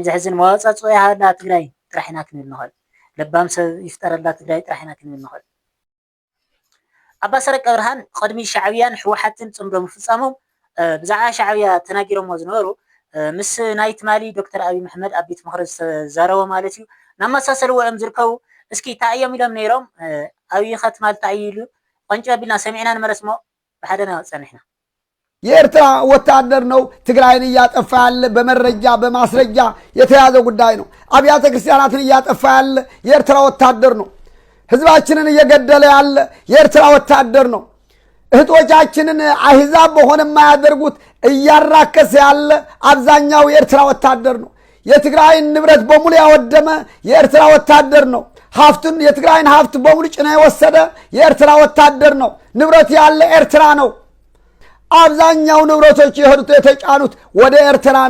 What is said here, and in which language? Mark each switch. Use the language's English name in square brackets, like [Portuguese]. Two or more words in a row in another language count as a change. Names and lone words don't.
[Tigrinya] ዘሕዝን መዋፃፅኦ ያሃላ ትግራይ ጥራሕ ኢና ክንብል ንኽእል ለባም ሰብ ይፍጠረላ ትግራይ ጥራሕ ኢና ክንብል ንኽእል ኣባ ሰረቀ ብርሃን ቅድሚ ሻዕብያን ሕወሓትን ፅምዶ ምፍፃሞም ብዛዕባ ሻዕብያ ተናጊሮሞ ዝነበሩ ምስ ናይ ትማሊ ዶክተር ኣብይ መሕመድ ኣብ ቤት ምክሪ ዝተዛረቦ ማለት እዩ ናመሳሰልዎ እዮም ዝርከቡ እስኪ እንታይ እዮም ኢሎም ነይሮም ኣብይ ኸትማል እንታይ ኢሉ ቆንጮ ኣቢልና ሰሚዕና ንመለስ ሞ ብሓደና ፀኒሕና [Amharic] የኤርትራ ወታደር ነው ትግራይን እያጠፋ ያለ በመረጃ በማስረጃ የተያዘ ጉዳይ ነው አብያተ ክርስቲያናትን እያጠፋ ያለ የኤርትራ ወታደር ነው ህዝባችንን እየገደለ ያለ የኤርትራ ወታደር ነው እህቶቻችንን አህዛብ በሆነ የማያደርጉት እያራከሰ ያለ አብዛኛው የኤርትራ ወታደር ነው የትግራይን ንብረት በሙሉ ያወደመ የኤርትራ ወታደር ነው ሀብቱን የትግራይን ሀብት በሙሉ ጭና የወሰደ የኤርትራ ወታደር ነው ንብረት ያለ ኤርትራ ነው አብዛኛው ንብረቶች የሄዱት የተጫኑት ወደ ኤርትራ ነው